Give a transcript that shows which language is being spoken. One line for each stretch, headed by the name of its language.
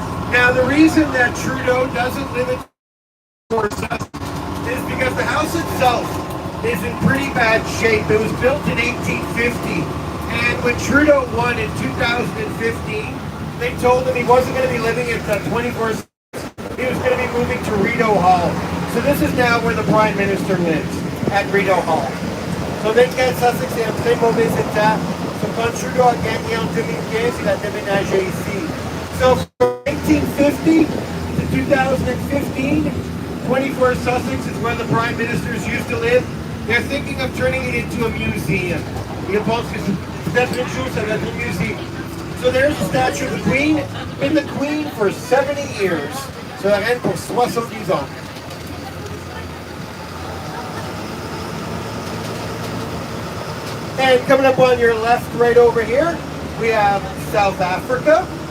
English: Now the reason that Trudeau doesn't live in Forsyth is because the house itself is in pretty bad shape. It was built in 1850, and when Trudeau won in 2015, they told him he wasn't going to be living at 24/7. He was going to be moving to Rideau Hall. So this is now where the Prime Minister lives, at Rideau Hall.
French: So 24 Sussex est en très mauvais état. So quand Trudeau a gagné en 2015, il a déménagé ici.
English: So from 1850 to 2015, 24 Sussex is where the Prime Ministers used to live. They're thinking of turning it into a museum.
French: Ils pensent que c'est peut-être une chose, ça va être un museum.
English: So there's the statue of the Queen. Been the Queen for 70 years.
French: So la reine pour 70 ans.
English: And coming up on your left, right over here, we have South Africa.